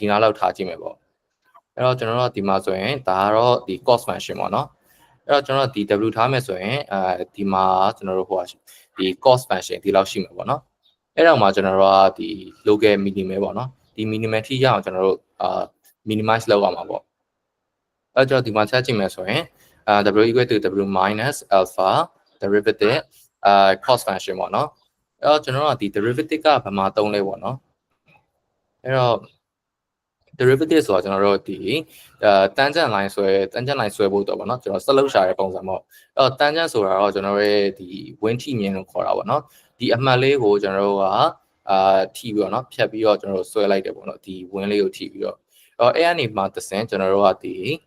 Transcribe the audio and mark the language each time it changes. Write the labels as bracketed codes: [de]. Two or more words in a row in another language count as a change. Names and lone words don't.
[my] နားလောက်ထားကြည့်မယ်ပေါ့အဲ့တော့ကျွန်တော်တို့ဒီမှာဆိုရင်ဒါကတော့ဒီ [en] cost function [my] ပေါ့เนาะအဲ့တော့ကျွန်တော်တို့ဒီ w ထားမယ်ဆိုရင်ဒီမှာကျွန်တော်တို့ဟိုဒီ [en] cost function [my] ဒီလောက်ရှိမှာပေါ့เนาะ အဲ့တော့မှာကျွန်တော်တို့ကဒီ [en] local minimum [my] ပေါ့เนาะဒီ minimum ထိရအောင်ကျွန်တော်တို့minimize လုပ်ရမှာပေါ့အဲ့တော့ဒီမှာချက်ကြည့်မယ်ဆိုရင် [en] w equal to w minus alpha derivative cost function [my] ပေါ့နော်အဲ့တော့ကျွန်တော်တို့ဒီ derivative ကဘာမှသုံးလဲပေါ့နော်အဲ့တော့ derivative ဆိုတာကျွန်တော်တို့ဒီ [en] tangent line [my] ဆွဲဖို့တော့ပေါ့နော်ကျွန်တော်ဆက်လုပ်ရှာတဲ့ပုံစံပေါ့အဲ့တော့ tangent ဆိုတာတော့ကျွန်တော်ရဲ့ဒီ win ထိမြင်လို့ခေါ်တာပေါ့နော်ဒီအမှတ်လေးကိုကျွန်တော်တို့ကထိပြီးတော့เนาะဖြတ်ပြီးတော့ကျွန်တော်တို့ဆွဲလိုက်တယ်ပေါ့နော်ဒီ win လေးကိုထိပြီးတော့အဲ့အနေမှာတစ်ဆင့်ကျွန်တော်တို့ကဒီ